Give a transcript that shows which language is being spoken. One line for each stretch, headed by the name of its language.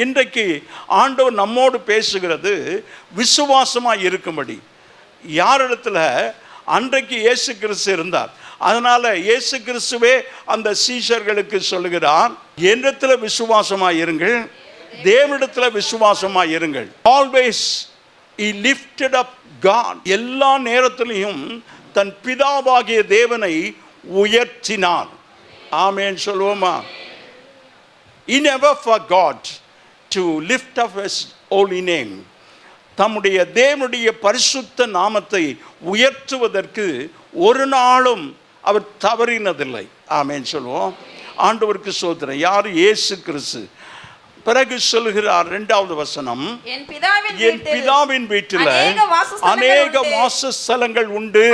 Tamil: இன்றைக்கு ஆண்டவர் நம்மோடு பேசுகிறது விசுவாசமாய் இருக்கும்படி. யாரிடத்துல? அன்றைக்கு இயேசு கிறிஸ்து இருந்தார். அதனால இயேசு கிறிஸ்துவே அந்த சீஷர்களுக்கு சொல்லுகிறார், என்னிடத்தில் விசுவாசமாய் இருங்கள், தேவனிடத்தில் விசுவாசமாய் இருங்கள்.
English: Always he lifted up God.
Tamil: எல்லா நேரத்திலையும் தன் பிதாவாகிய தேவனை உயர்த்தினார். ஆமென் சொல்லுவோமா?
English: He never forgot to lift up his holy name.
Tamil: தம்முடைய தேவனுடைய பரிசுத்த நாமத்தை உயர்த்துவதற்கு ஒரு நாளும் அவர் தவறினதில்லை. ஆமென் சொல்லுவோம். ஆண்டவருக்கு ஸ்தோத்திரம். யார்? இயேசு கிறிஸ்து. பிறகு சொல்லுகிறார் 2வது வசனம், என் பிதாவின் வீட்டில் அநேக வாசஸ்தலங்கள் உண்டு.